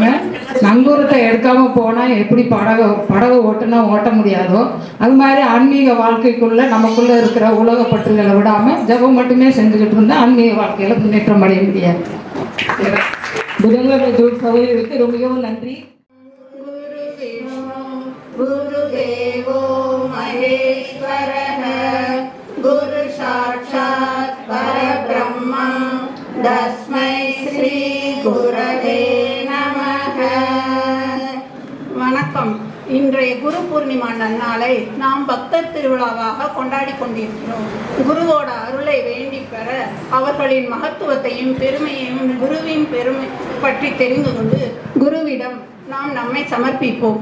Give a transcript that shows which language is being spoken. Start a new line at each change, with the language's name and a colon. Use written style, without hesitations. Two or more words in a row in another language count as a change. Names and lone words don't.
Tamil: நங்கூரத்தை எடுக்காம போனா எப்படி படகு ஓட்ட முடியாதோ அது மாதிரி ஆன்மீக வாழ்க்கைக்குள்ள நமக்குள்ள இருக்கிற உலக பற்றுகளை விடாம ஜபம் மட்டுமே செஞ்சுக்கிட்டு இருந்தா ஆன்மீக வாழ்க்கையில முன்னேற்றம் அடைய முடியாது. புதன்கிழமை சகோதரிகளுக்கு ரொம்பவும் நன்றி.
Sanskrit: गुरुदेवो महेश्वरः गुरु साक्षात् परब्रह्म तस्मै श्री गुरवे नमः.
Tamil: வணக்கம். இன்றைய குரு பூர்ணிமா நன்னாளை நாம் பக்தர் திருவிழாவாக கொண்டாடி கொண்டிருக்கிறோம். குருவோட அருளை வேண்டி பெற அவர்களின் மகத்துவத்தையும் பெருமையையும் குருவின் பெருமை பற்றி தெரிந்து கொண்டு குருவிடம் நாம் நம்மை சமர்ப்பிப்போம்.